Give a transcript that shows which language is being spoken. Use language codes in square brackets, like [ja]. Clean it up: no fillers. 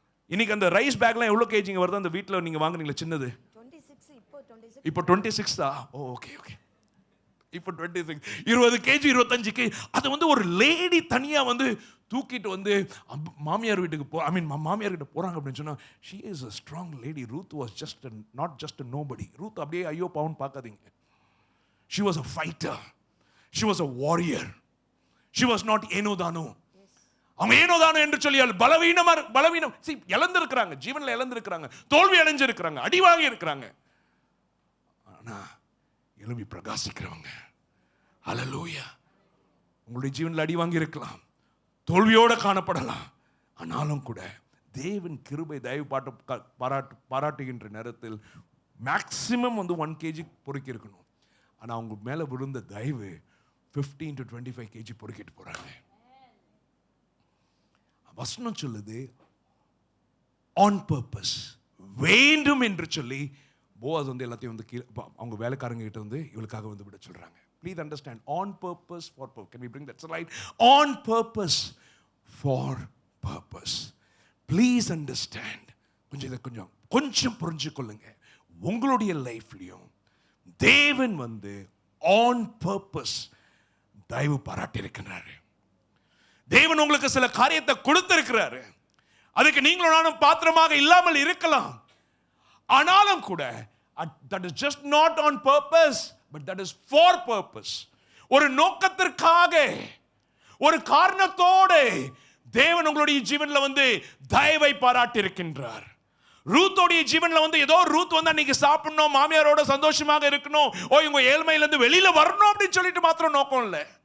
[ta] இன்னைக்கு அந்த ரைஸ் பேக்லாம் எவ்வளவு கேஜிங்க வருது அந்த வீட்டில் நீங்க வாங்குறீங்களா? சின்னது இப்போ 26 தான். Okay okay. இப்போ 26, 20 கேஜி, 25 கேஜி. அது வந்து ஒரு லேடி தனியா வந்து தூக்கிட்டு வந்து மாமியார் வீட்டுக்கு மாமியார் கிட்ட போறாங்க அப்படின்னு சொன்னா, [en] she is a strong lady. Ruth was not just a nobody. [ta] Ruth அப்படியே ஐயோ பாவம் பார்க்காதீங்க. [en] She was a fighter. She was a warrior. She was not [ta] ஏனோ தானோ. அவங்க ஏனோதானோ என்று சொல்லி பலவீனம் இழந்திருக்கிறாங்க, ஜீவன்ல இழந்திருக்கிறாங்க, தோல்வி அடைஞ்சிருக்கிறாங்க, அடி வாங்கி இருக்கிறாங்க. ஆனா எழும்பி பிரகாசிக்கிறவங்க, ஹல்லேலூயா. உங்களுடைய ஜீவன்ல அடி வாங்கி இருக்கலாம், தோல்வியோட காணப்படலாம், ஆனாலும் கூட தேவன் கிருபை தயவு பாராட்டுகின்ற நேரத்தில் மேக்சிமம் 1 kg பொறுக்கி இருக்கணும். ஆனா அவங்க மேல விழுந்த தயவு 15 to 25 kg பொறுக்கிட்டு போறாங்க. வசனம் சொல்லுது [en] on purpose, [ta] வேண்டும் என்று சொல்லி போவாஸ் எல்லாத்தையும் அவங்க வேலைக்காரங்க கிட்ட இவளுக்காக விட சொல்றாங்க. [en] Please understand, on purpose for purpose. Can we bring that slide? On purpose for purpose. Please understand. [ta] கொஞ்சம் புரிஞ்சு கொள்ளுங்க. உங்களுடைய லைஃப்லயும் தேவன் [en] on purpose [ta] தயவு பாராட்டி இருக்கிறாரு. தேவன் உங்களுக்கு சில காரியத்தை கொடுத்திருக்கிறாரு. அதுக்கு நீங்களும் நானும் பாத்திரமாக இல்லாமல் இருக்கலாம். ஆனாலும் கூட [en] that is just not on purpose, but that is for purpose. [ta] ஒரு நோக்கத்திற்காக, ஒரு காரணத்தோடு தேவன் உங்களுடைய ஜீவன்ல தயவை பாராட்டி இருக்கின்றார். ரூத்தோடைய ஜீவன்ல ஏதோ ரூத் அன்னைக்கு சாப்பிடணும், மாமியாரோட சந்தோஷமாக இருக்கணும், இவங்க ஏழ்மையில இருந்து வெளியில வரணும் அப்படின்னு சொல்லிட்டு மாத்திரம் நோக்கம் இல்லை.